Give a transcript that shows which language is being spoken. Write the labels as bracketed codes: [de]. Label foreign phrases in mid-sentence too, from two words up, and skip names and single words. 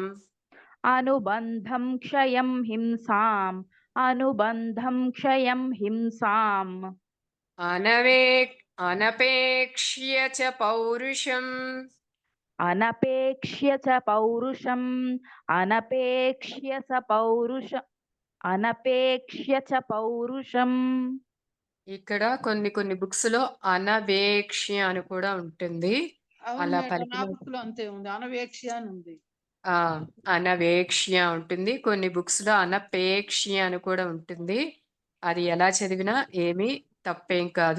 [sa] अनुबन्धं क्षयं हिंसाम् अनुबन्धं क्षयं हिंसाम् अनपेक्ष्य च पौरुषम् अनपेक्ष्य च पौरुषम् अनपेक्ष्य च पौरुष अनपेक्ष्य च पौरुषम् [te] ఇక్కడ కొన్ని బుక్స్ లో అనవేక్ష్య అని కూడా ఉంటుంది. అవును అలా మేడం, నా పలికిన బుక్ లో అంతే ఉంది, అనవేక్ష్య అని ఉంది. ఆ అనవేక్ష్య ఉంటుంది, కొన్ని బుక్స్ లో అనపేక్ష్య అని కూడా ఉంటుంది. అది ఎలా చదివినా ఏమీ తప్పేం కాదు.